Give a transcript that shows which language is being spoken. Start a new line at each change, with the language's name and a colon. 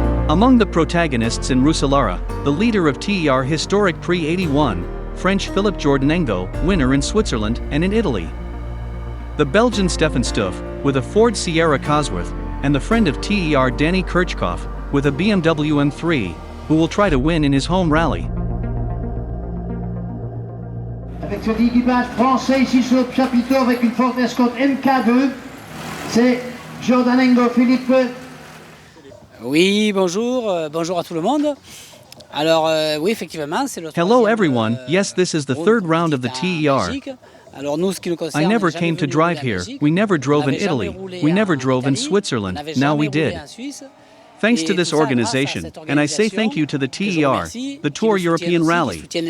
English: Among the protagonists in Roeselare, the leader of TER Historic Prix 81, French Philippe Jordanengo, winner in Switzerland and in Italy. The Belgian Stefan Stuf, with a Ford Sierra Cosworth, and the friend of TER Danny Kirchhoff, with a BMW M3, who will try to win in his home rally.
French: Avec cet équipage français ici sur le chapiteau avec une Ford Escort MK2, c'est Jordanengo Philippe. Oui, bonjour, bonjour à tout le monde. Alors, oui, effectivement, c'est le
English: Hello everyone, yes, this is the third round of the TER. I never came to drive here, we never drove in Italy, we never drove in Switzerland, now we did. Thanks to this organization, and I say thank you to the TER, the Tour European Rally.